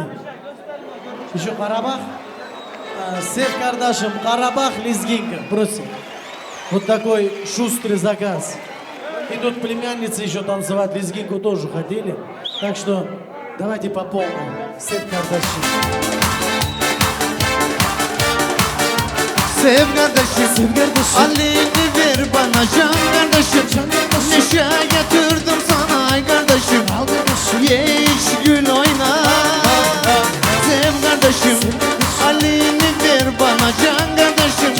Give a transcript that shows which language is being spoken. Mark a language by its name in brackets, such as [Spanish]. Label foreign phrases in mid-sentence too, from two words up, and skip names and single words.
[Russian] Еще Карабах. Сэв Кардашем, Карабах, лезгинка. Просим. Вот такой шустрый заказ. И тут племянницы еще танцевать лезгинку тоже хотели. Так что давайте по полной. Сэв Кардашем. [Turkish] Sev kardeşim, Ali'ni ver bana can kardeşim. Neşe getirdim sana ay kardeşim. Ye iç gül oyna. Sev kardeşim, Ali'ni ver bana can kardeşim.